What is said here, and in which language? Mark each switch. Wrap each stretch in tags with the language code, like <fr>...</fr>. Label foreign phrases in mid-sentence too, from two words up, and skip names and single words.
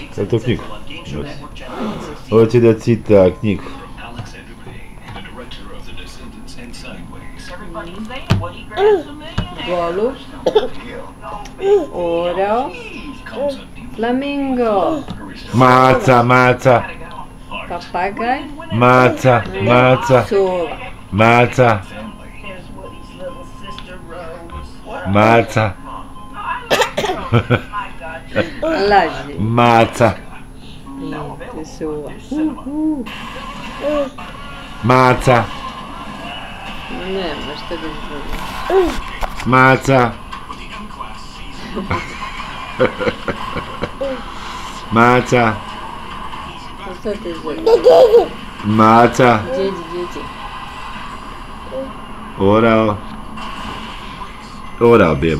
<hr>Je li to knjigu? Hoće da cita knjigu. Golub. Oreo. Flamingo. Maca, maca. Papagaj. Maca, maca. Sova. Maca. Maca. Laži. Maca. Te sova. Maca. Nema što da izgleda. Maca. Maca. Što te izgleda? Maca. Djeđi. Orao. Orao, bebo.</hr>